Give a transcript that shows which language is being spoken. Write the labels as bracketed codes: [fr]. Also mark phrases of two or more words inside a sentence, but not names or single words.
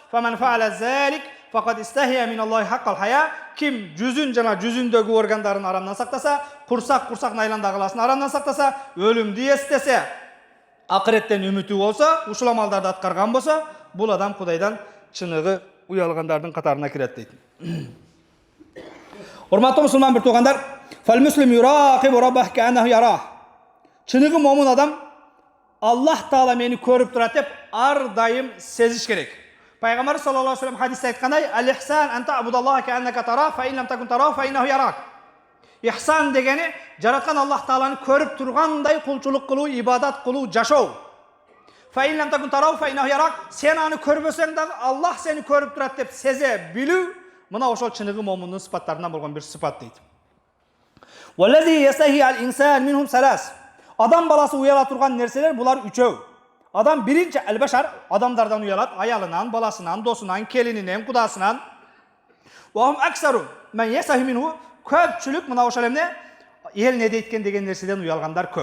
[ky] Ким жүзүн жана жүзүндөгү органдарын арамдан сактаса, курсактын айландагыласын арамдан сактаса, өлүмдү эстесе, акыреттен үмүтү болсо, ушул амалдарды аткарган болсо, бул адам Кудайдан чыныгы уялгандардын катарына кирет дейт. Урматтуу мусулман бир туугандар, чыныгы момун адам Аллах Таала мени көрүп турат деп ар дайым сезиш керек. Пайгамбар [ar] صلى الله عليه وسلم [ky] хадисте айткандай, [ar] "الإحسان أن تعبد الله كأنك تراه، فإن لم تكن تراه، فإنه يراك." [ky] Ихсан дегени жараткан Аллах Тааланы көрүп тургандай кулчулук кылуу, ибадат кылуу, жашоо. [ar] فإن لم تكن تراه، فإنه يراك. [ky] Сен аны көрбөсөң дагы Аллах сени көрүп турат деп сезе билүү, мына ошол чыныгы момундун сыпаттарынан болгон бир сыпат дейт. [ar] والذي يستحي الإنسان منهم ثلاث. [ky] Адам баласы уяла турган нерселер булар үчөө. Адам биринчи албашар, адамдардан уялат, аялынан, баласынан, досунан, келининен, кудасынан. [ar] وهم أكثر من يستحي منه, [ky] көпчүлүк мына ошол эмне эл не дейткен деген нерседен уялгандар көп.